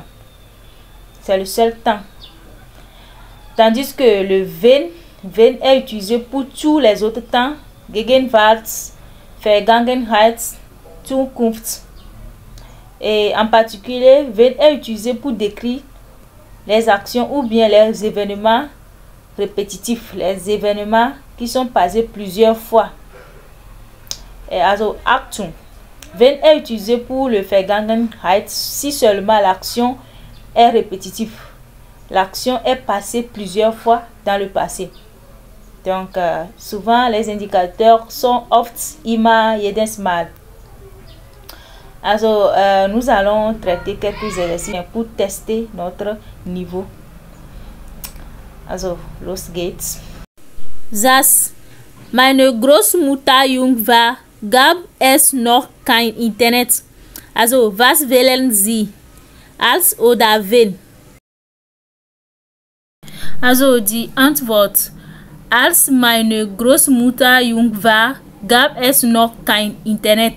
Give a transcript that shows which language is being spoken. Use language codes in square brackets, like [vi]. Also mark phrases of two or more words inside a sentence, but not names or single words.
[fr] C'est le seul temps. Tandis que le wenn est utilisé pour tous les autres temps, [de] Gegenwart, Vergangenheit, Zukunft. [fr] Et en particulier, wenn est utilisé pour décrire les actions ou bien les événements répétitifs, les événements qui sont passés plusieurs fois. [de] Et also Achtung. [fr] Wenn est utilisé pour le Vergangenheit si seulement l'action est répétitive. L'action est passée plusieurs fois dans le passé. Donc, souvent, les indicateurs sont [de] oft, immer, jedes Mal. Also, [fr] nous allons traiter quelques exercices pour tester notre niveau. [de] Also, los geht's. Als meine Großmutter jung war, gab es noch kein Internet. Also, was wählen Sie? Als oder wenn? Also, die Antwort: Als meine Großmutter jung war, gab es noch kein Internet.